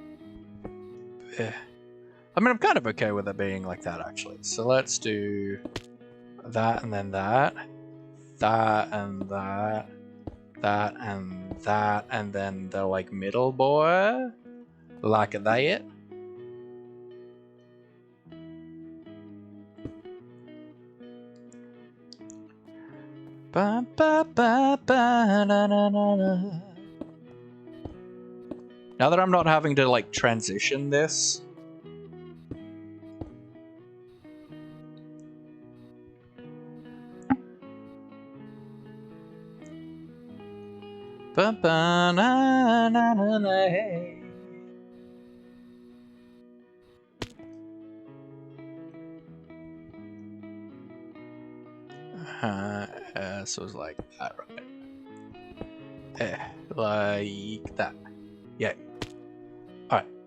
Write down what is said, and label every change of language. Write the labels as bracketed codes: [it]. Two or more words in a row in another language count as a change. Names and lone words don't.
[en] I mean, I'm kind of okay with it being like that, actually. So let's do that and then that. That and that. That and that. And then the, like, middle boy. Like that. Ba, ba, ba, ba, na, na, na, na. Now that I'm not having to, like, transition this. Ba, ba, na, na, na, na, hey. So it's like that, right? Like that. Yeah. Alright.